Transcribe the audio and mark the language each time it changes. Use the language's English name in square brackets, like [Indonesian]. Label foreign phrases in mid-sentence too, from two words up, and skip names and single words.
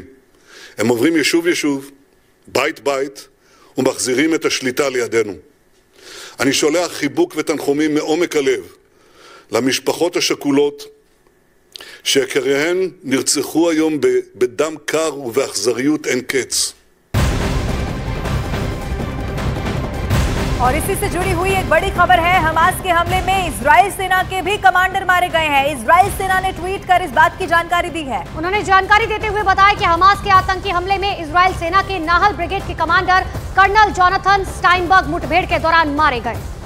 [Hebrew] הם עוברים יישוב, בית בית, ומחזירים את השליטה לידינו. אני שולח חיבוק ותנחומים מעומק הלב למשפחות השכולות שיקיריהן נרצחו היום בדם קר ובאכזריות אין קץ. [Hindi] और इसी से जुड़ी हुई एक बड़ी खबर है, हमास के हमले में इजराइल सेना के भी कमांडर मारे गए हैं। इजराइल सेना ने ट्वीट कर इस बात की जानकारी दी है। उन्होंने जानकारी देते हुए बताया कि हमास के आतंकी हमले में इजराइल सेना के नाहल ब्रिगेड के कमांडर कर्नल जोनाथन स्टाइनबर्ग मुठभेड़ के दौरान मारे गए।